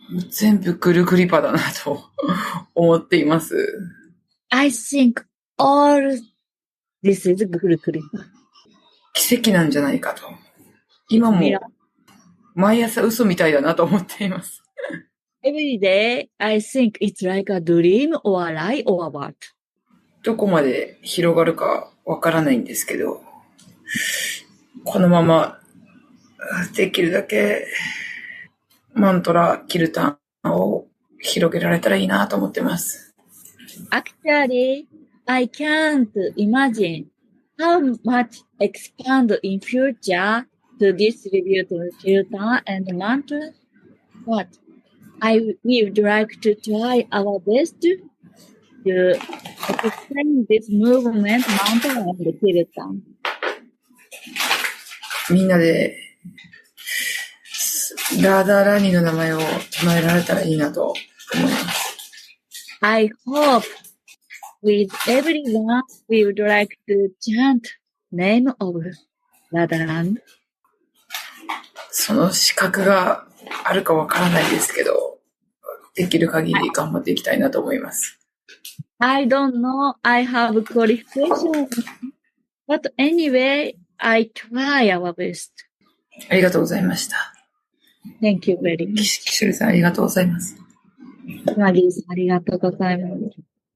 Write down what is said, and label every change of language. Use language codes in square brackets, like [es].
[ja] 全部グルグリパだなと思っています。 [en] I think all this is Guru Kripa. [ja] 奇跡なんじゃないかと。今も毎朝嘘みたいだなと思っています。 [en] Every day I think it's like a dream or a lie or what. [ja] どこまで広がるかわからないんですけど、このままできるだけマントラ、キルタンを広げられたらいいなと思ってます。 [en] Actually, I can't imagine how much expand in future to distribute kirtan and mantra, but I would like to try our best to explain this movement, mantra and kirtan. [ja] みんなでラーダーラーニーの名前を唱えられたらいいなと思います。 [en] I hope with everyone we would like to chant name of Radharani. [ja] その資格があるかわからないですけど、できる限り頑張っていきたいなと思います。 [en] I don't know I have qualification, but anyway, I try our best. [ja] ありがとうございました。 [en] Thank you very much. [ja] キシュルさんありがとうございます。マリーさんありがとうございます。